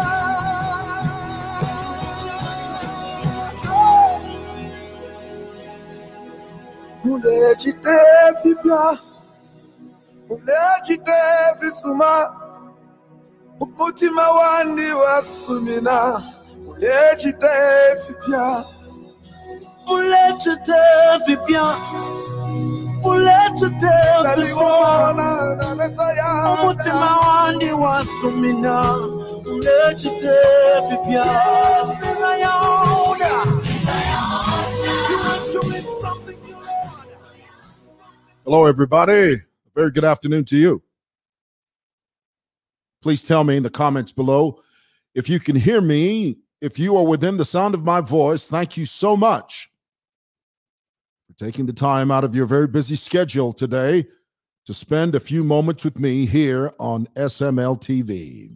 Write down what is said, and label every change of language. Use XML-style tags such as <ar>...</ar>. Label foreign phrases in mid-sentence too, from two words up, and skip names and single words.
<bem>mulechitefibia mulechitefisuma umutima wandi wasumina mulechitefibia mulechitefibia mulechitefisuma umutima wandi wasumina mulechitefibia</bem> <en>Hello, everybody. A very good afternoon to you. Please tell me in the comments below if you can hear me. If you are within the sound of my voice, thank you so much for taking the time out of your very busy schedule today to spend a few moments with me here on SML TV.</en>